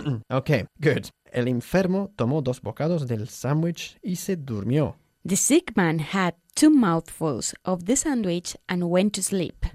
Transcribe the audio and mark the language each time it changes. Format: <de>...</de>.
<en>Okay, good.</en> <es>El enfermo tomó dos bocados del sándwich y se durmió.</es> <en>The sick man had 2 mouthfuls of the sandwich and went to sleep.</en>